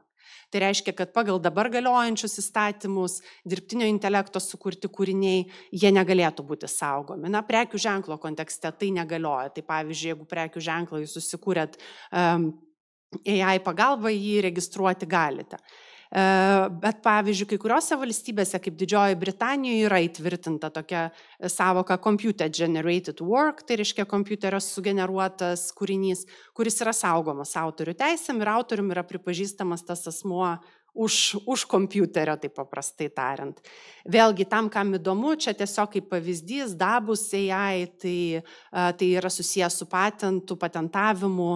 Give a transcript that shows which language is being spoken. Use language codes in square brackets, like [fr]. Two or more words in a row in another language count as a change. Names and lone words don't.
[lt] Tai reiškia, kad pagal dabar galiojančius įstatymus dirbtinio intelekto sukurti kūriniai, jie negalėtų būti saugomi. Prekių ženklo kontekste tai negalioja. Tai pavyzdžiui, jeigu prekių ženklą jūs susikūrėt AI pagalba, jį registruoti galite. Bet pavyzdžiui, kai kuriuose valstybėse, kaip Didžiojoje Britanijoje, yra įtvirtinta tokia savoka [en] computer generated work, [lt] tai reiškia kompiuterio sugeneruotas kūrinys, kuris yra saugomas autorių teisėm ir autorium yra pripažįstamas tas asmuo už kompiuterio, taip paprastai tariant. Vėlgi, tam, kam įdomu, čia tiesiog kaip pavyzdys, Dabus AI, tai yra susijęs su patentavimu.